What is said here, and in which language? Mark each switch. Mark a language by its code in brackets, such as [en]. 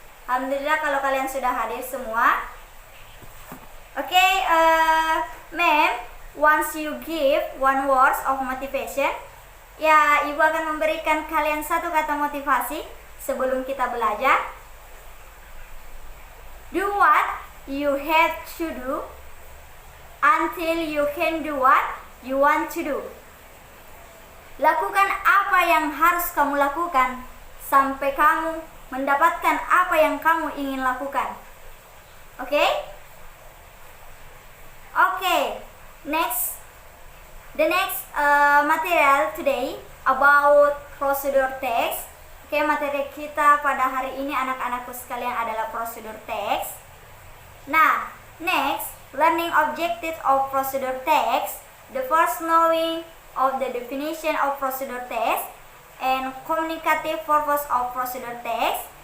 [id] Alhamdulillah kalau kalian sudah hadir semua. [en] Okay, ma'am, once you give one words of motivation, [id] ya, ibu akan memberikan kalian satu kata motivasi sebelum kita belajar. [en] Do what you have to do until you can do what you want to do. [id] Lakukan apa yang harus kamu lakukan sampai kamu mendapatkan apa yang kamu ingin lakukan. Oke? [en] Oke. Next, the next material today about procedure text. [id] Oke, materi kita pada hari ini anak-anakku sekalian adalah procedure text. [en] Nah, next, learning objective of procedure text. The first, knowing of the definition of procedure text and communicative purpose of procedure text.